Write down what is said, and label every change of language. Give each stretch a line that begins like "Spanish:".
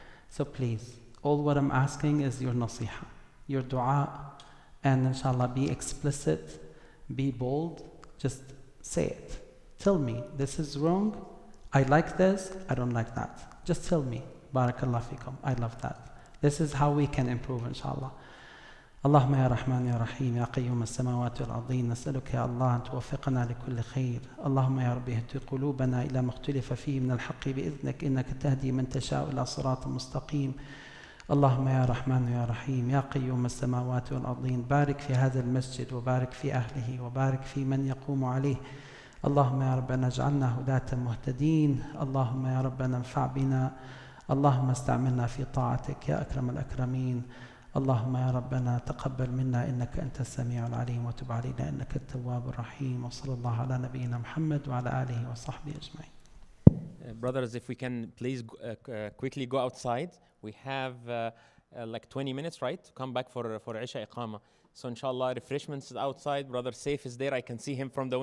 English: So please, all what I'm asking is your nasiha, your dua, and inshallah be explicit, be bold, just say it. Tell me, this is wrong, I like this, I don't like that. Just tell me, barakallah fikum, I love that. This is how we can improve, inshallah.
Arabic: اللهم يا رحمن يا رحيم يا قيوم السماوات والأرضين نسألك يا الله أن توفقنا لكل خير. اللهم يا رب اهد قلوبنا إلى ما اختلف فيه من الحق بإذنك إنك تهدي من تشاء إلى صراط مستقيم. اللهم يا رحمن يا رحيم يا قيوم السماوات والأرضين بارك في هذا المسجد وبارك في أهله وبارك في من يقوم عليه. اللهم يا ربنا اجعلنا هداة مهتدين. اللهم يا ربنا انفع بنا. اللهم استعملنا في طاعتك يا أكرم الأكرمين. اللهم يا ربنا تقبل منا إنك أنت السميع العليم وتب علينا إنك التواب الرحيم. وصلى الله على نبينا محمد وعلى آله وصحبه أجمعين.
English: Brothers, if we can please quickly go outside. We have like 20 minutes, right, to come back for Isha Iqama. So inshallah, refreshments outside. Brother Saif is there. I can see him from the window.